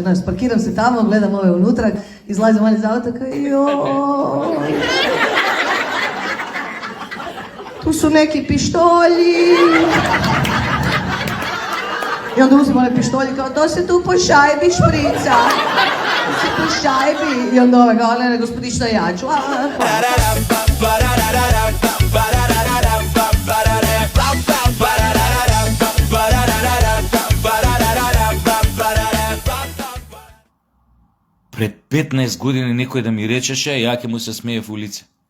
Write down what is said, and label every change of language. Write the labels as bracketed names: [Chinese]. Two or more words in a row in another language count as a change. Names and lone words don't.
[Croatian] Znači, parkiram se tamo, gledam ove unutra, izlazim van iz auta kao joj. Tu su neki pištolji. I onda uzim one pištolje kao to se tu po šajbi šprica. To se po šajbi. I onda ove kao ne gospodična ja ću. [Macedonian] Пред 15 години некој да ми речеше, ја ќе му се смее в улица.